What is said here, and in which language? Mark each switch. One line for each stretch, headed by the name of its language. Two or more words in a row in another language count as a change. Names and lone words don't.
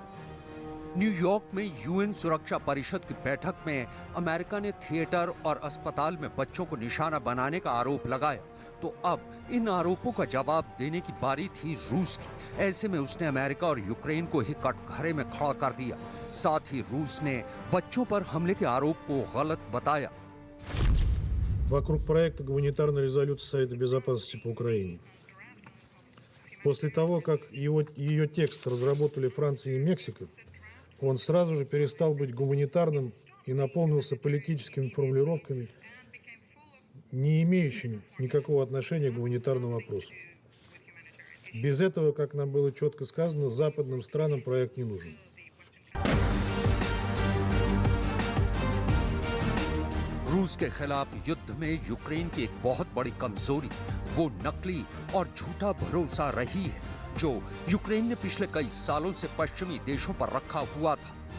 Hindi: न्यूयॉर्क में यूएन सुरक्षा परिषद की बैठक में अमेरिका ने थिएटर और अस्पताल में बच्चों को निशाना बनाने का आरोप लगाया, तो अब इन आरोपों का जवाब देने की बारी थी रूस की। ऐसे में उसने अमेरिका और यूक्रेन को ही कटघरे में खड़ा कर दिया। साथ ही रूस ने बच्चों पर हमले के आरोप को गलत बताया।
Russian: Вокруг проекта гуманитарной резолюции Совета Безопасности по Украине. После того, как ее текст разработали Франция и Мексика, он сразу же перестал быть гуманитарным и наполнился политическими формулировками, не имеющими никакого отношения к гуманитарному вопросу. Без этого, как нам было четко сказано, западным странам проект не нужен.
Hindi: रूस के खिलाफ युद्ध में यूक्रेन की एक बहुत बड़ी कमजोरी वो नकली और झूठा भरोसा रही है, जो यूक्रेन ने पिछले कई सालों से पश्चिमी देशों पर रखा हुआ था।